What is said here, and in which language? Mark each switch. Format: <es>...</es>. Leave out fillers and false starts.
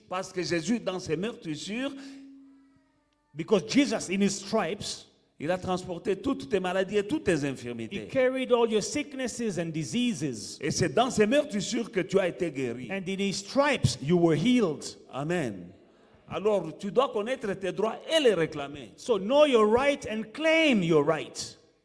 <fr>Parce que Jésus, dans ses meurtrissures,</fr> <en>Because Jesus, in His stripes,</en> <fr>il a transporté toutes tes maladies et toutes tes</fr> <en>He</en> <fr>infirmités.</fr> <en>carried all your sicknesses and diseases.</en> <fr>Et c'est dans ses meurtrissures que tu as été guéri.</fr> <en>And in His stripes, you were healed. Amen.</en> <fr>Alors, tu dois connaître tes droits et les réclamer.</fr> <en>So know your right and claim your right.</en>